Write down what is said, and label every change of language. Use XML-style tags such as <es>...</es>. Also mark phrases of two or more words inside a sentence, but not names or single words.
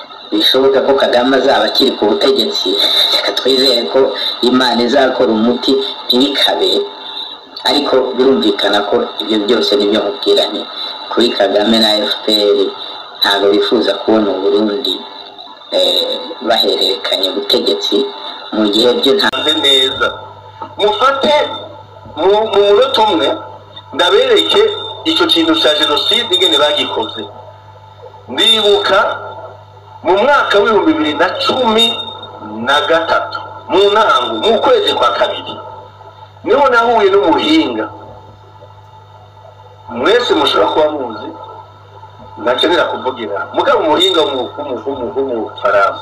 <rw>bishoboka ko Kagame azaba akiri ku butegetsi, reka twizere ko Imana izakora umuti ntibikabe. Ariko birumvikana ko ibyo byose nibyo mubwira nti kuri Kagame na FPR ntabwo bifuza kubona Burundi bahererekanye ubutegetsi mu gihe byo ntanze neza.</rw> <rn>Mufate mu munota umwe ndabereke icyo kintu cya jenoside ingene bagikoze. Ndibuka mu mwaka wa 2013 mu ntango mu kwezi kwa kabiri niho nahuye n'umuhinga mwese mushobora kuba muzi nakenera kuvugira mugabo umuhinga w'umufaransa.</rn>